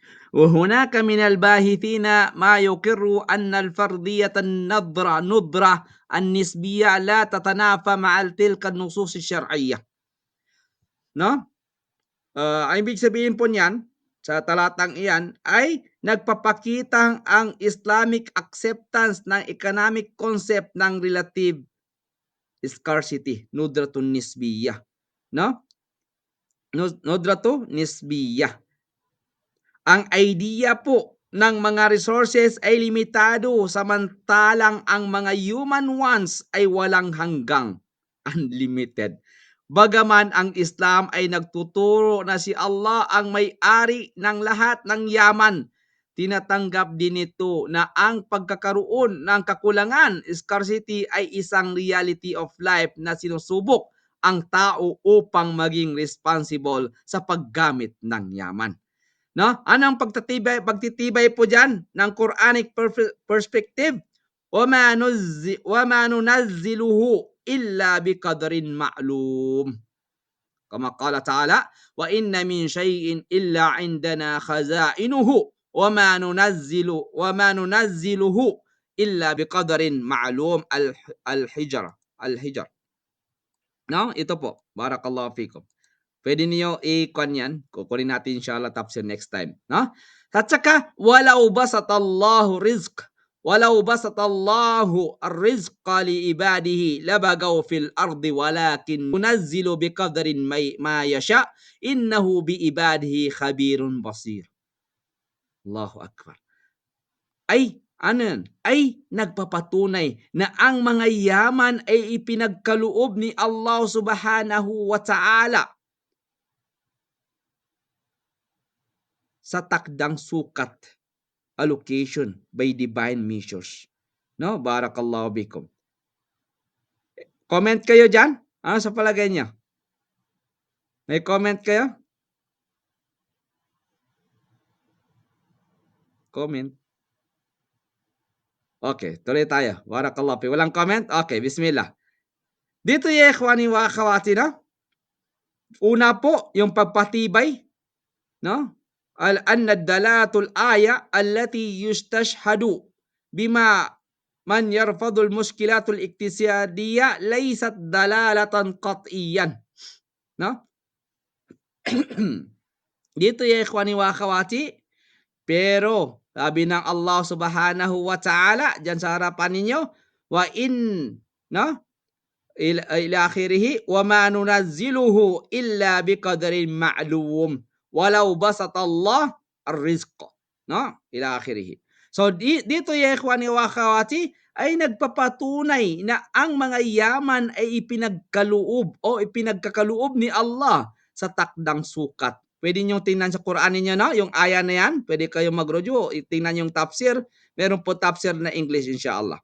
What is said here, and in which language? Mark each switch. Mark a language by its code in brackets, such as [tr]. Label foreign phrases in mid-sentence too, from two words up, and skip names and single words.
[ar] وهناك من الباحثين ما يقر أن الفردية ندرة النسبية لا تتنافى مع تلك النصوص الشرعية. No? [tl] Ang ibig sabihin po niyan, sa talatang iyan, ay nagpapakita ang [en] Islamic acceptance [tl] ng [en] economic concept [tl] ng [en] relative scarcity, [ar] ندرة نسبية. No? ندرة نسبية. [tl] Ang idea po ng mga resources ay limitado samantalang ang mga [en] human wants [tl] ay walang hanggang, unlimited. Bagaman ang Islam ay nagtuturo na si Allah ang may-ari ng lahat ng yaman, tinatanggap din ito na ang pagkakaroon ng kakulangan, scarcity, ay isang [en] reality of life [tl] na sinusubok ang tao upang maging responsible sa paggamit ng yaman. No? Anong pagtitibay po diyan ng [en] Quranic perspective? [ar] وما ننزله إلا بقدر معلوم. كما قال تعالى وإن من شيء إلا عندنا خزائنه وما ننزله إلا بقدر معلوم. Al-Hijr. [tl] No? Ito po. [ar] بارك الله فيكم. [tl] Pwede niyo i-kuan yan. Kukunin natin inshallah tafsir [en] next time. [tl] No? At saka, [ar] ولو بسط الله الرزق لعباده لبغوا في الأرض ولكن ينزل بقدر ما يشاء إنه بعباده خبير بصير. الله أكبر. [tl] Ay nagpapatunay na ang mga yaman ay ipinagkaloob ni Allah [ar] سبحانه وتعالى [tl] sa takdang sukat, [en] allocation by divine measures. No? [ar] بارك الله بكم. [tl] Comment kayo dyan? Ano sa palagay niyo? May comment kayo? Comment. Okay, tuloy tayo. [ar] بارك الله في. [tl] Walang comment? Okay, bismillah. [ar] Dito يا إخواني وأخواتي, no? [tl] Una po, yung pagpatibay, no? [ar] أن دلالة الآية التي يستشهد بها من يرفض المشكلة الاقتصادية ليست دلالة قطعية. No? Dito يا إخواني وأخواتي, [tl] pero sabi ng Allah [ar] سبحانه وتعالى [tl] diyan sa harapan ninyo, [ar] وإن, no? إلى آخره وما ننزله إلا بقدر معلوم ولو بسط الله الرزق, no? إلى آخره. [tl] So dito [ar] يا إخواني وأخواتي [tl] ay nagpapatunay na ang mga yaman ay ipinagkaloob o ipinagkakaloob ni Allah sa takdang sukat. Pwede niyo tingnan sa Quran niyo, no? Yung aya na yan, pwede kayong mag-review, tingnan yung tafsir. Meron po tafsir na English inshallah.